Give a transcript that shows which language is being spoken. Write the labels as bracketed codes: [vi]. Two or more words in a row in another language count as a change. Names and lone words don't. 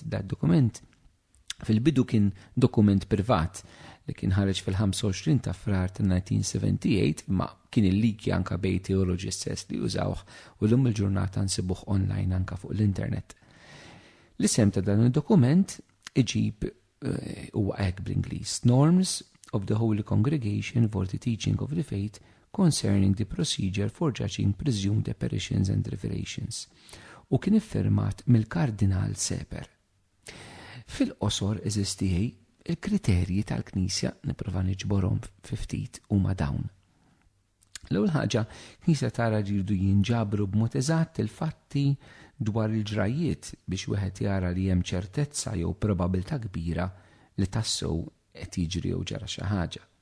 [mt] Dat-dokument fil-bidu kien dokument privat li kien ħareġ fil-25 ta' frar tal-1978 ma kien il-liki anka bej teoloġi stess li użawh u l-lum il-ġurnata nsibuh online anka fuq l-internet. L-isem ta' dan il-dokument iġib huwa hekk bl-Ingliż: [en] Norms of the Holy Congregation for the Teaching of the Faith concerning the procedure for judging presumed apparitions and revelations, [mt] u kien iffirmat mill-Kardinal Seper. Fil-qosor eżistijej il-kriterji tal-Knisja nipprova niġborhom fi ftit huma dawn. L-ewwel ħaġa, Knisja tara ġirdu jinġabru b'mod eżatt il-fatti dwar il-ġrajiet biex wieħed jara li hemm ċertezza jew probabilità kbira li tassew qed jiġri jew ġara xi ħaġa.